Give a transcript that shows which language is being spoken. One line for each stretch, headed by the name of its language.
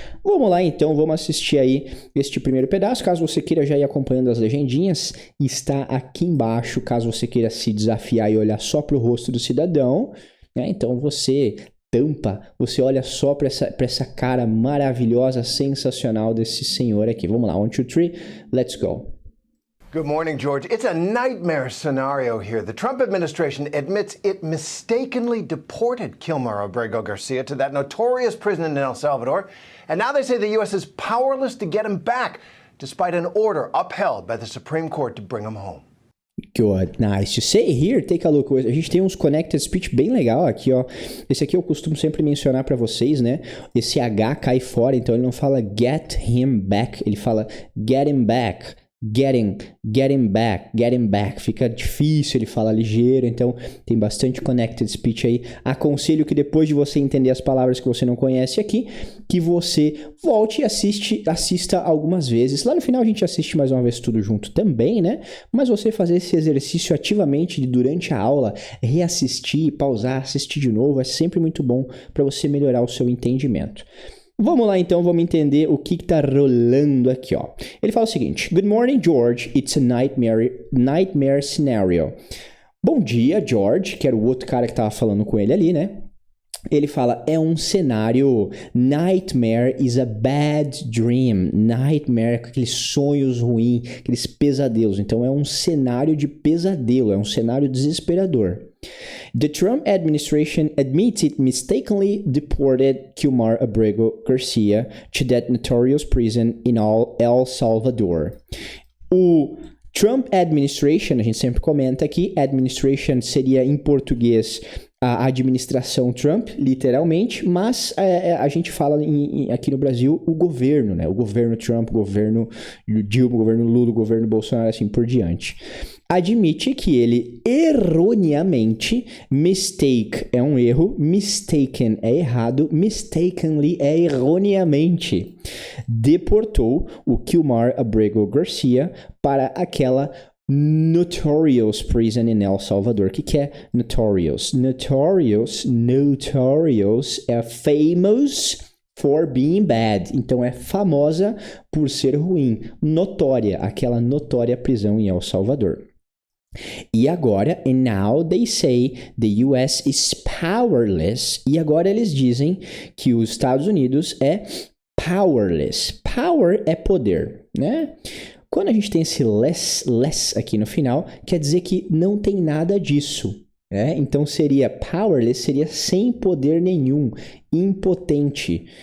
Portuguese: Vamos lá então, vamos assistir aí este primeiro pedaço. Caso você queira já ir acompanhando as legendinhas, está aqui embaixo, caso você queira se desafiar e olhar só pro rosto do cidadão, né? Então você você olha só para essa cara maravilhosa, sensacional desse senhor aqui. Vamos lá, 1, 2, 3,
English: let's go. Good morning, George. It's a nightmare scenario here. The Trump administration admits it mistakenly deported Kilmer Abrego Garcia to that notorious prison in El Salvador, and now they say the U.S. is powerless to get him back, despite an order upheld by the Supreme Court to bring him home. Good, nice to say here, take a look.
Portuguese: A gente tem uns connected speech bem legal aqui, ó. Esse aqui eu costumo sempre mencionar pra vocês, né? Esse H cai fora, então ele não fala
English: get him back,
Portuguese: ele fala get him back.
English: Get him back.
Portuguese: Fica difícil, ele fala ligeiro, então tem bastante connected speech aí. Aconselho que depois de você entender as palavras que você não conhece aqui, que você volte e assista algumas vezes. Lá no final a gente assiste mais uma vez tudo junto também, né? Mas você fazer esse exercício ativamente durante a aula, reassistir, pausar, assistir de novo, é sempre muito bom para você melhorar o seu entendimento. Vamos lá então, vamos entender o que tá rolando aqui, ó. Ele fala o seguinte:
English: Good morning, George. It's a nightmare scenario.
Portuguese: Bom dia, George, que era o outro cara que tava falando com ele ali, né? Ele fala, é um cenário,
English: nightmare is a bad dream,
Portuguese: nightmare, aqueles sonhos ruins, aqueles pesadelos. Então é um cenário de pesadelo, é um cenário desesperador.
English: The Trump administration admits it mistakenly deported Kilmar Abrego Garcia to that notorious prison in El Salvador.
Portuguese: O Trump administration, a gente sempre comenta aqui, administration seria em português a administração Trump, literalmente, mas a gente fala aqui no Brasil o governo, né? O governo Trump, o governo Dilma, o governo Lula, o governo Bolsonaro, assim por diante. Admite que ele erroneamente, mistake é um erro, mistaken é errado, mistakenly é erroneamente, deportou o Kilmar Abrego Garcia para aquela
English: Notorious Prison in El Salvador.
Portuguese: O que é Notorious?
English: Notorious é famous for being bad.
Portuguese: Então é famosa por ser ruim. Notória, aquela notória prisão em El Salvador. E agora,
English: and now they say the US is powerless.
Portuguese: E agora eles dizem que os Estados Unidos é powerless. Power é poder, né? Quando a gente tem esse less aqui no final, quer dizer que não tem nada disso. Então seria powerless, seria sem poder nenhum, impotente.